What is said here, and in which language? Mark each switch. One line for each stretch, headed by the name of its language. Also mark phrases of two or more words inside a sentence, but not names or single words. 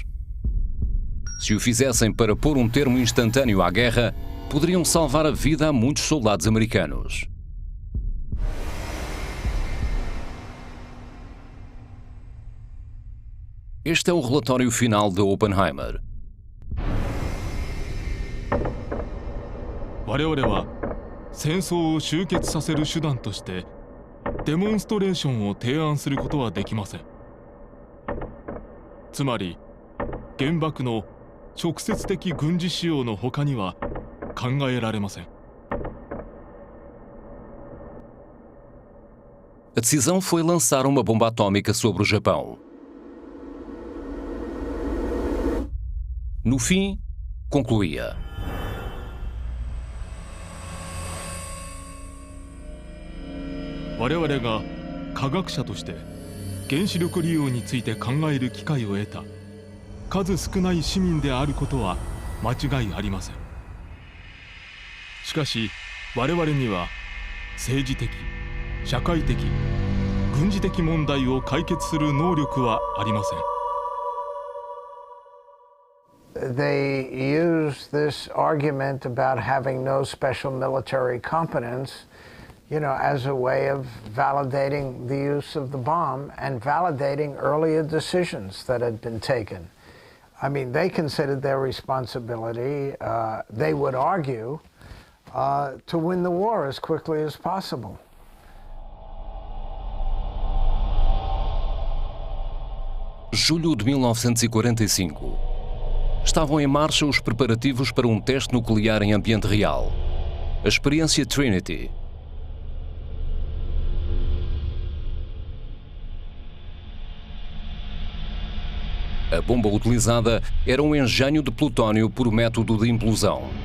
Portuguese: Se o fizessem para pôr um termo instantâneo à guerra, poderiam salvar a vida a muitos soldados americanos. Este é o relatório final de Oppenheimer.
Japanese: 我々は戦争を終結させる手段としてデモンストレーションを提案することはできません。つまり原爆の直接的軍事使用の他には考えられません。
Portuguese: A decisão foi lançar uma bomba atômica sobre o Japão. No fim, concluía:
Japanese: 「我々が科学者として原子力利用について考える機会を得た数少ない市民であることは間違いありません。しかし我々には政治的、社会的、軍事的問題を解決する能力はありません。
English: They use this argument about having no special military competence, as a way of validating the use of the bomb and validating earlier decisions that had been taken. I mean, they considered their responsibility, they would argue, to win the war as quickly as possible.
Portuguese: Julho de 1945. Estavam em marcha os preparativos para um teste nuclear em ambiente real. A experiência Trinity. A bomba utilizada era um engenho de plutónio por método de implosão.